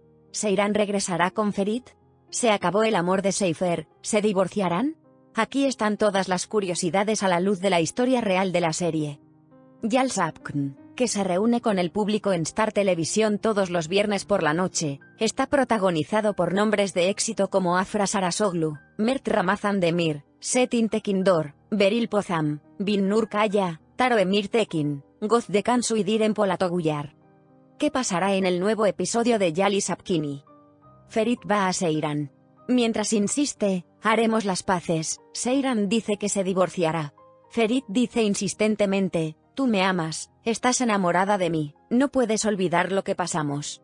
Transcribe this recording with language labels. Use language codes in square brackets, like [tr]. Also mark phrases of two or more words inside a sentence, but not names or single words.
[es] ¿Seyran regresará con Ferit? ¿Se acabó el amor de Seyfer? ¿Se divorciarán? Aquí están todas las curiosidades a la luz de la historia real de la serie. Yalsapkn, que se reúne con el público en Star Televisión todos los viernes por la noche, está protagonizado por nombres de éxito como Afra Sarasoglu, Mert Ramazan-Demir, Çetin Tekindor, Beril Pozam, Binnur Kaya, Taro Emir Tekin, Gözde Kansu y Diren Polatoguyar. ¿Qué pasará en el nuevo episodio de Yalsapkini? Ferit va a Seyran. Mientras insiste, haremos las paces, Seyran dice que se divorciará. Ferit dice insistentemente, tú me amas, estás enamorada de mí, no puedes olvidar lo que pasamos.